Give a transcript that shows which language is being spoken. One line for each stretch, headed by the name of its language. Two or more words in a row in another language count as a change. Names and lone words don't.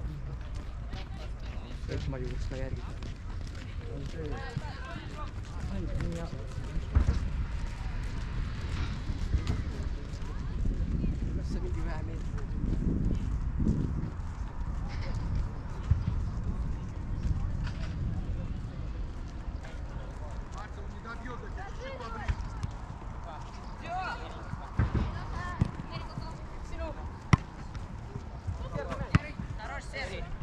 Estonian: Eks ma jõuaks ka järgi. Kas see mingi vähe meetrit?
Russian: Мартин не добьет до тебя, чуть поближе. Хорош, Сергей.